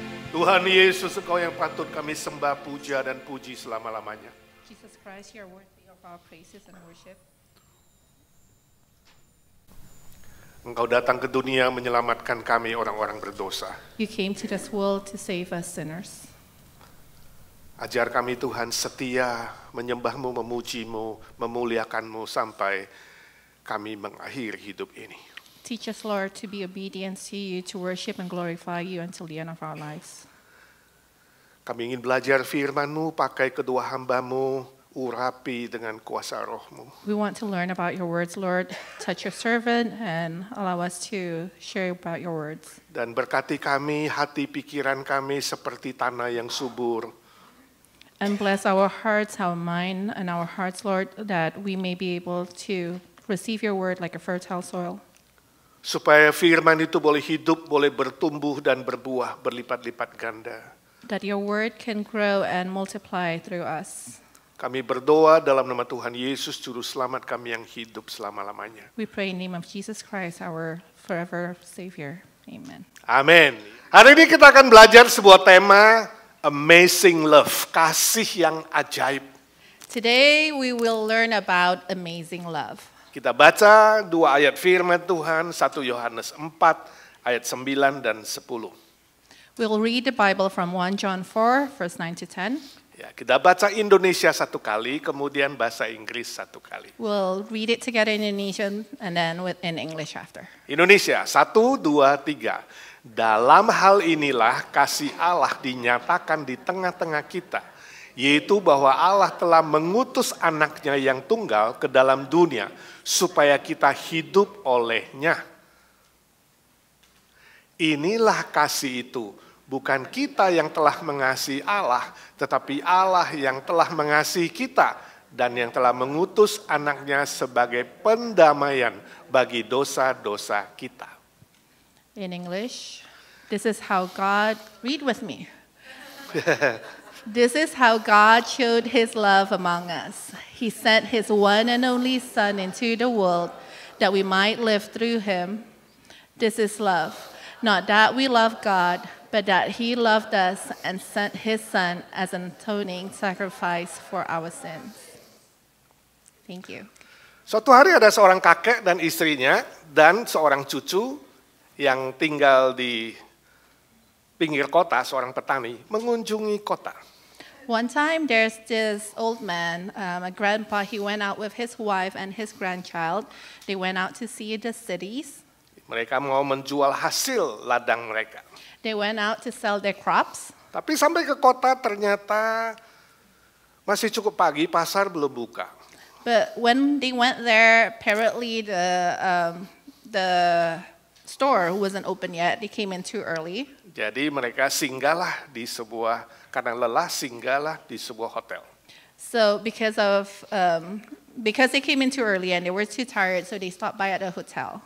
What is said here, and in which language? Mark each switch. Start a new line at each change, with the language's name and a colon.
Indonesian: Tuhan Yesus, Engkau yang patut kami sembah, puja dan puji selama-lamanya.
English: Jesus Christ, you are worthy of our praises and worship.
Indonesian: Engkau datang ke dunia menyelamatkan kami orang-orang berdosa.
English: You came to this world to save us sinners.
Indonesian: Ajar kami Tuhan setia menyembah-Mu, memuji-Mu, memuliakan-Mu sampai kami mengakhiri hidup ini.
English: Teach us, Lord, to be obedient to you, to worship and glorify you until the end of our lives.
Indonesian: Kami ingin belajar firman-Mu, pakai kedua hamba-Mu, urapi dengan kuasa Roh-Mu.
English: We want to learn about your words, Lord. Touch your servant and allow us to share about your words.
Indonesian: Dan berkati kami, hati pikiran kami seperti tanah yang subur.
English: And bless our hearts, our mind, and our hearts, Lord, that we may be able to receive your word like a fertile soil.
Indonesian: Supaya firman itu boleh hidup, boleh bertumbuh dan berbuah berlipat-lipat ganda.
English: That your word can grow and multiply through us.
Indonesian: Kami berdoa dalam nama Tuhan Yesus, Juru Selamat kami yang hidup selama-lamanya.
English: We pray in the name of Jesus Christ, our forever Savior. Amen.
Indonesian: Amin. Hari ini kita akan belajar sebuah tema, Amazing Love, kasih yang ajaib.
English: Today we will learn about amazing love.
Indonesian: Kita baca dua ayat firman Tuhan, 1 Yohanes 4 ayat 9 dan 10.
English: We'll read the Bible from 1 John 4, verse 9 to 10.
Indonesian: Ya, kita baca Indonesia satu kali, kemudian bahasa Inggris satu kali.
English: We'll read it together in Indonesian and then in English after.
Indonesian: Indonesia, 1, 2, 3. Dalam hal inilah kasih Allah dinyatakan di tengah-tengah kita, yaitu bahwa Allah telah mengutus anaknya yang tunggal ke dalam dunia, supaya kita hidup olehnya. Inilah kasih itu, bukan kita yang telah mengasihi Allah, tetapi Allah yang telah mengasihi kita dan yang telah mengutus anaknya sebagai pendamaian bagi dosa-dosa kita.
English: In English, this is how God, read with me. This is how God showed his love among us. He sent his one and only Son into the world that we might live through him. This is love. Not that we love God, but that he loved us and sent his Son as an atoning sacrifice for our sins. Thank you.
Indonesian: Suatu hari ada seorang kakek dan istrinya dan seorang cucu yang tinggal di pinggir kota, seorang petani, mengunjungi kota.
English: One time there's this old man, a grandpa, he went out with his wife and his grandchild. They went out to see the cities.
Indonesian: Mereka mau menjual hasil ladang mereka.
English: They went out to sell their crops.
Indonesian: Tapi sampai ke kota ternyata masih cukup pagi, pasar belum buka.
English: But when they went there, apparently the store wasn't open yet. They came in too early.
Indonesian: Jadi mereka singgahlah di sebuah, karena lelah singgahlah di sebuah hotel.
English: So because they came in too early and they were too tired, so they stopped by at a hotel.